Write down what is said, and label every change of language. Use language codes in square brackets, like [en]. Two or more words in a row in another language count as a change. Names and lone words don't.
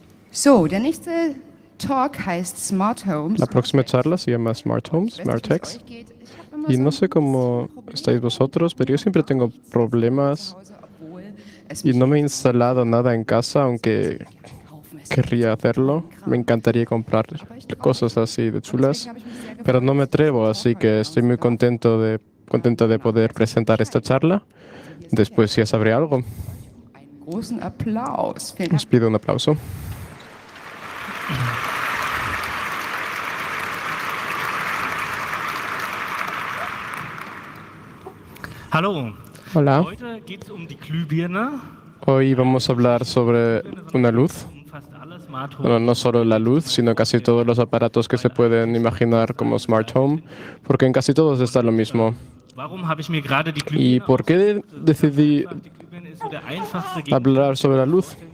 [de] So, der nächste Talk heißt Smart Homes. [es] La próxima charla se llama Smart Homes, Smart Techs. Y no sé cómo estáis vosotros, pero yo siempre tengo problemas y no me he instalado nada en casa, aunque querría hacerlo. Me encantaría comprar cosas así de chulas, pero no me atrevo, así que estoy muy contenta de poder presentar esta charla. Después ya sabré algo. Os pido un aplauso. [de] Hallo. [es] Hola. [de] Heute geht es die Glühbirne. [es] Hoy vamos a hablar sobre una luz. Bueno, no solo la luz, sino casi todos los aparatos que se pueden imaginar como Smart Home, porque en casi todos está lo mismo. ¿Y por qué decidí hablar sobre la luz?